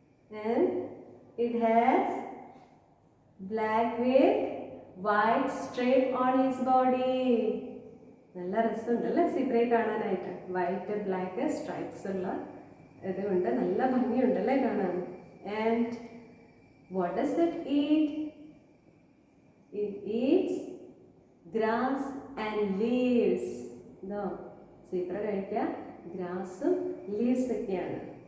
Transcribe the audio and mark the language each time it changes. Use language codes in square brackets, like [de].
[en] And it has black with white stripe on his body. [ml] നല്ല രസമുണ്ടല്ലേ സീബ്രയെ കാണാനായിട്ട്? White black stripes ഉള്ള ഇതുകൊണ്ട് നല്ല ഭംഗിയുണ്ടല്ലേ കാണാൻ? [en] And what does it eat? It eats grass and leaves. [ml] ഇതോ സീബ്ര കഴിക്കുക ഗ്രാസും ലീവ്സ് ഒക്കെയാണ്.